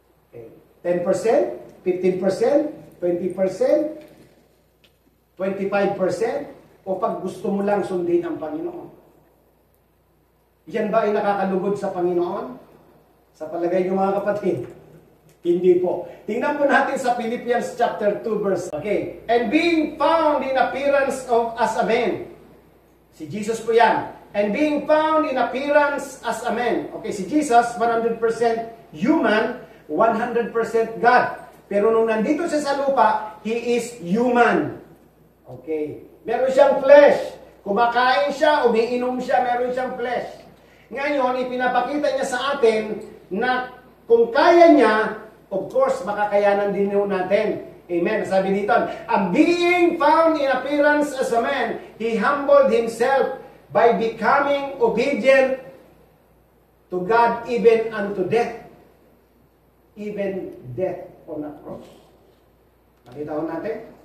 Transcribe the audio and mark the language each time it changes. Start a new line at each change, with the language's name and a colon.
Filipino: Okay. 10%, 15%, 20%, 25%, o pag gusto mo lang sundin ang Panginoon. Yan ba ay nakakalugod sa Panginoon? Sa palagay niyo mga kapatid? Hindi po. Tingnan po natin sa Philippians chapter 2 verse. Okay.
English: And being found in appearance as a man.
Filipino: Si Jesus po yan.
English: And being found in appearance as a man.
Filipino: Okay, si Jesus, 100% human, 100% God. Pero nung nandito siya sa lupa,
English: He is human.
Filipino: Okay. Meron siyang flesh. Kumakain siya, umiinom siya, meron siyang flesh. Ngayon, ipinapakita niya sa atin na kung kaya niya of course, makakayanan din natin. Amen. Sabi dito,
English: and being found in appearance as a man, he humbled himself by becoming obedient to God even unto death. Even death on a cross.
Filipino: Nakita ko natin?